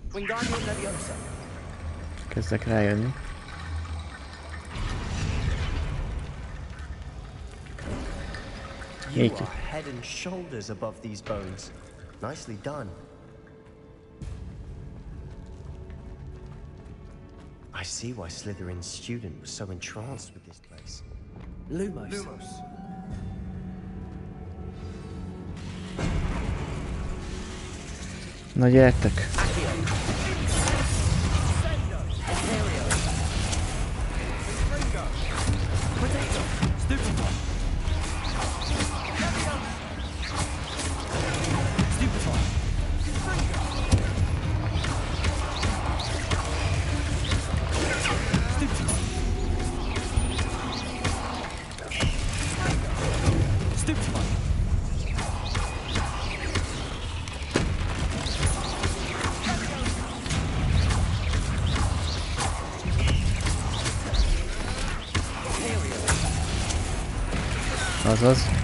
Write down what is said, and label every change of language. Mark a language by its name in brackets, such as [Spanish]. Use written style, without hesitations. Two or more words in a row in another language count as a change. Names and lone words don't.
[Hungarian] Wingardium Leviosa. Kezdek rájönni. [English] You Thank you. are head and shoulders above these bones. Nicely done. I see why Slytherin's student was so entranced with this place. [Hungarian] Lumos. Na gyertek! Accio. Imperio. Potato. Stupefy. Stupefy. Stupefy. Azaz.